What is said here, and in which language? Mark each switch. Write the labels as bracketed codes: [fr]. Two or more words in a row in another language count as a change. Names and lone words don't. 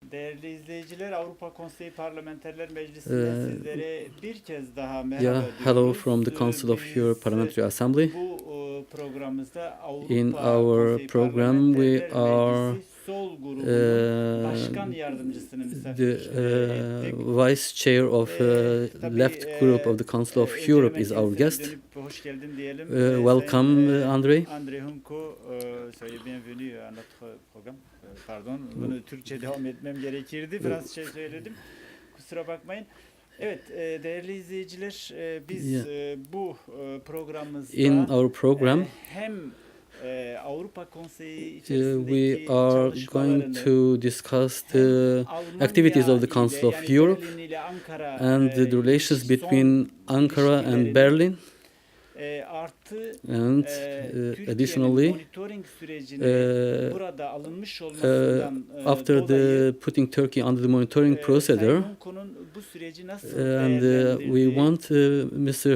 [tr] Değerli izleyiciler, Avrupa Konseyi Parlamenterler Meclisi'nden sizlere bir kez daha merhaba [en] Yeah, [tr] diyoruz. [en] hello from the Council of Europe Parliamentary Assembly. [tr] Bu programımızda [en] In [tr] Avrupa [en] our [tr] Konseyi [en] program, we [tr] Parlamenterler [en] are [tr] Meclisi Sol grubunun başkan yardımcısını misafir ettik. [en] Vice Chair of [tr] Tabii, [en] left group of the Council of [tr] önce [en] Europe [tr] hemen [en] is our [tr] kendisine [en] guest. [tr] dönüp hoş geldin diyelim. [en] Welcome, Andrei. Andrei Hunko, [fr] soyez bienvenue à notre programme. Pardon, [tr] bunu Türkçe devam etmem gerekirdi. Fransızca söyledim. Kusura bakmayın. Evet, değerli izleyiciler, biz bu programımızda [en] In our program, [tr] hem Avrupa Konseyi içerisindeki [en] we are going to discuss the activities of the Council of Europe and the relations between Ankara and Berlin. And additionally, after the putting Turkey under the monitoring procedure, and we want Mr.